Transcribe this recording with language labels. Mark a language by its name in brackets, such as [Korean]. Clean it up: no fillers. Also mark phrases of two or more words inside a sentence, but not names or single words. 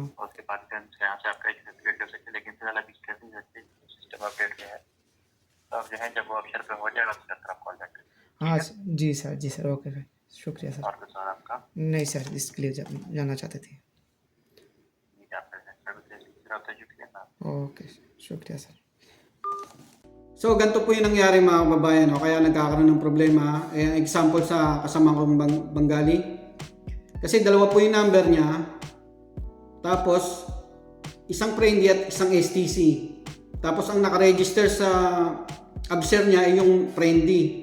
[Hindi] और उसके बाद फिर हम यहाँ से आपका सर्टिफिकेट कर सकते हैं, लेकिन फिलहाल अभी कर नहीं सकते, [English] system update [Hindi] में है। तो अब जो है जब वो अक्षर पे हो जाएगा तो सर आप कॉल बैक करें। हाँ जी सर, ओके सर, शुक्रिया सर। और कुछ और आपका नहीं सर, इसके लिए जानना चाहते थे। ओके, शुक्रिया सर। [Filipino] So, ganito po yung nangyari mga kababayan, no? Kaya nagkakaroon ng problema. Example sa kasama kong Bengali. Kasi dalawa po yung number niya. Tapos, isang friendly at isang STC. Tapos, ang nakaregister sa abser niya ay yung friendly.